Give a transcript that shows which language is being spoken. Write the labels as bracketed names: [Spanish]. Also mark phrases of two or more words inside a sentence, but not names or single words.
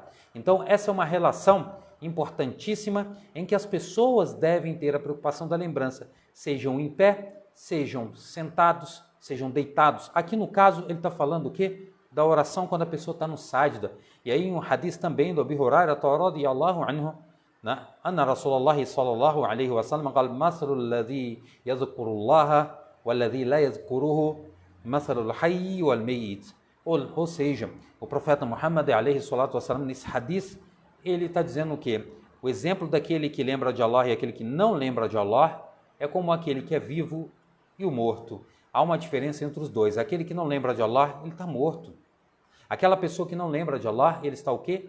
[Portuguese] Então essa é uma relação importantíssima em que as pessoas devem ter a preocupação da lembrança, sejam em pé, sejam sentados, sejam deitados. Aqui no caso ele está falando o quê? Da oração quando a pessoa está no sajda. E aí um hadith também do Abi Hurairah [Arabic] رضي الله عنه, أن رسول الله صلى الله عليه وسلم قال مثل الذي يذكر الله والذي لا يذكره مثل الحي والميت. [Portuguese] Ou seja, o profeta Muhammad [Arabic] عليه الصلاة والسلام, [Portuguese] nesse hadith, ele está dizendo o quê? O exemplo daquele que lembra de Allah e aquele que não lembra de Allah é como aquele que é vivo e o morto. Há uma diferença entre os dois. Aquele que não lembra de Allah, ele está morto. Aquela pessoa que não lembra de Allah, ele está o quê?